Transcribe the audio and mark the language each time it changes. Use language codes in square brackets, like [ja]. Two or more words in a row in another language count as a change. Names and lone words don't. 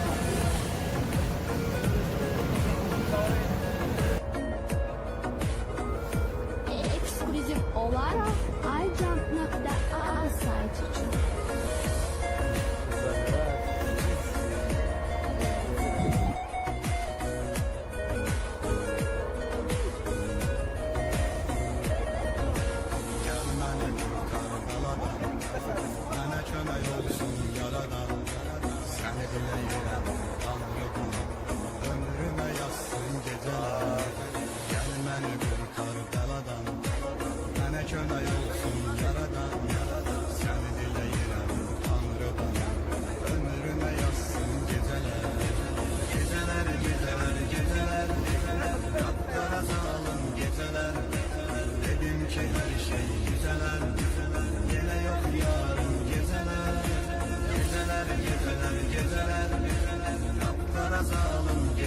[tr] Ekskluzif olarak iJump.aa saytı için. [az] Gel məni qurtar baladan, mənə kömək olsun yaradan. Səni diləyirəm Tanrıdan, ömrümə yazsın gecələr. Gel məni qurtar baladan, mənə kömək olsun yaradan. Səni diləyirəm Tanrıdan, ömrümə yazsın gecələr. [tr] Geceler, geceler, geceler, kapkara zalim geceler. Dedim ki her şey güzeler, yine yok yarın geceler. Geceler, geceler, geceler, kapkara zalim geceler.